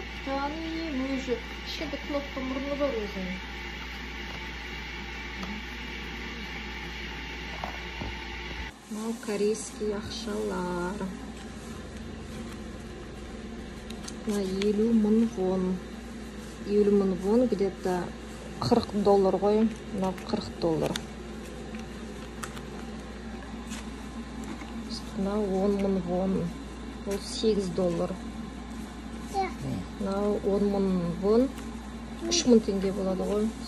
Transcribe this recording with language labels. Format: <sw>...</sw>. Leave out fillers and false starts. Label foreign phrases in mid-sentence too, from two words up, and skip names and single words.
<kk>Жаным, өзі кішкентай кнопка мұрны бар өзінің. Мынау корейский ақшалар. 50 мың вон. 50 мың вон где-то $40 ғой. Мынау $40. Мынау 10 мың вон. Ол $8. Мынау 10 мың вон. 3 мың теңге болады ғой.</kk>